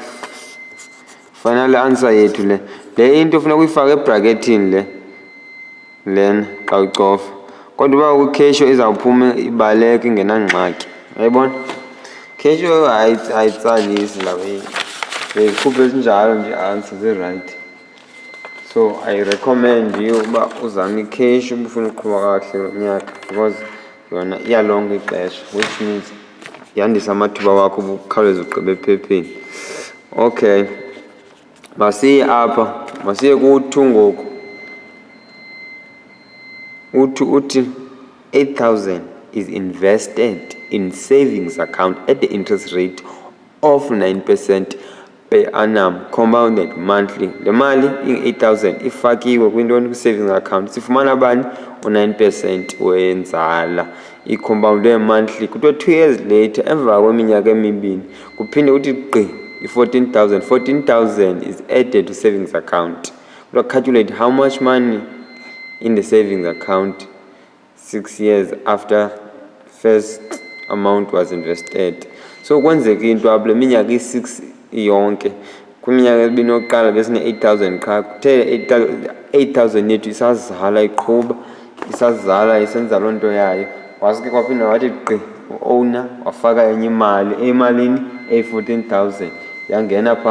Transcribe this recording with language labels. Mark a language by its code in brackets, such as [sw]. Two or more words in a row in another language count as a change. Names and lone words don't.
[en] Final answer [xh] yethu le. Le into ufuna kuyifaka ebracketini le. Lena xa ucofa. Kodwa uba ukhetho izawuphuma ibaleka ingenangxaki. Uyayibona? Ketho ayitsalisi la way. Ikhuphe ezinjalo nje answer zi-right. [en] So I recommend you [xh] uba uzame ikhetho uba ufuna uqhuba kakuhle lo nyaka because yona iyalonga ixesha, [en] which means [xh] yandisa amathuba wakho ubukhawuleza ugqibe ephepheni. Okay. Masiye apha. Masiye ku-2 ngoku. [en] Uthi 8,000 is invested in savings account at the interest rate of 9% per annum compounded monthly. [xh] Le mali ing-8,000 ifakiwe kwintoni kwi- [en] savings account. [xh] Sifumana bani? U-9% wenzala. Icompoundwe monthly. Kuthiwa [en] 2 years later, [xh] emva kweminyaka emibini, kuphinde uthi gqi i-14,000. [en] 14,000 is added to savings account. Kuthiwa calculate how much money in the savings account 6 years after first amount was invested. [xh] So kwenzeka into apho le minyaka i-6 yonke, kwiminyaka ebini yokuqala besine-8,000 qha, kuthe 8,000 yethu isazala iqhuba, isazala isenza loo nto yayo. Wasuke kwaphinda wathi gqi u-owner wafaka enye imali, eyimalini eyi-14,000 yangena phaa.